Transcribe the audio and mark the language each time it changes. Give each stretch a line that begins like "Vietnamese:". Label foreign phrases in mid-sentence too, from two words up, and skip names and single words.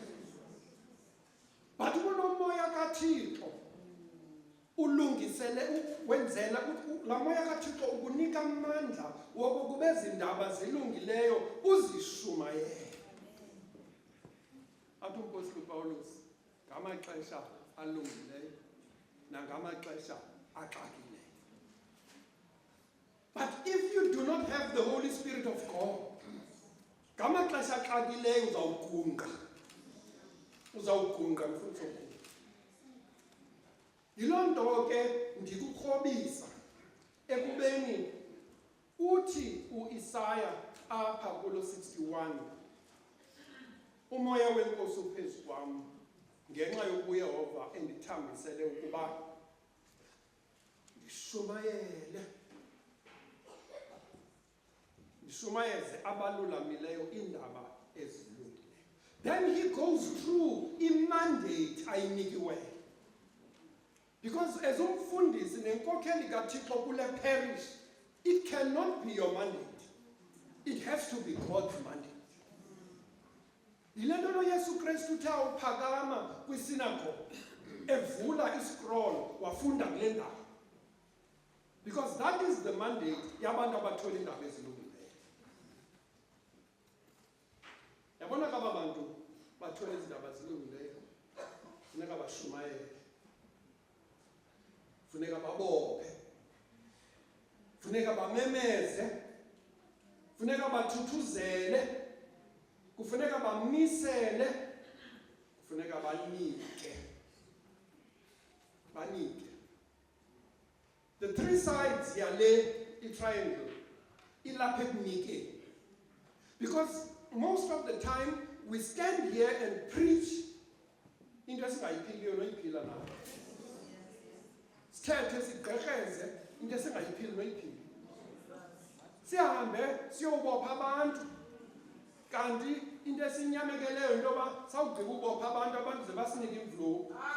Xhosa: But kunomoya kaThixo ulungisele wenzela la moya kaThixo ukunika amandla wokuba ezindaba zilungileyo uzishumayele. Athi umpostoli uPawulos ngamaxesha alungileyo nangamaxesha axakileyo.
English: But if you do not have the Holy Spirit of God,
Xhosa: ngamaxesha axakileyo uzawugunqa mfutho. Yiloo nto ke ndikukrobisa ekubeni uthi uIsaya apha kulo 61 umoya wenkosi uphezu kwam ngenxa yokuYehova endithambisele ukuba ndishumayeze abalulamileyo indaba ezilungileyo.
English: Then he goes through
Xhosa: i-mandate ayinikiweyo.
English: Because as
Xhosa: umfundisi nenkokheli kaThixo kule
English: parish, it cannot be your mandate. It has to be God's mandate.
Xhosa: Yile nto Yesu Kristu uthe uphakama kwisinagoge evula iscroll wafunda kule ndawo.
English: Because that is the mandate
Xhosa: yabantu abathola indaba ezilungileyo. Yabona kaba bantu bathola izindaba ezilungileyo funeka bashumayele, funeka babophe, funeka bamemeze, funeka bathuthuzele, kufuneka bamisele, kufuneka banike.
English: The three sides yale triangle
Xhosa: ilapha ekunike.
English: Because most of the time we stand here and preach into
Xhosa: esingayiphiliyo noyiphila nayo. Sithethe sigqekreze into esingayiphili noyiphila. Sihambe siyobopha abantu kanti into esinyamekeleyo into yoba sawugqiba ubopha abantu ze basinike imvlovu.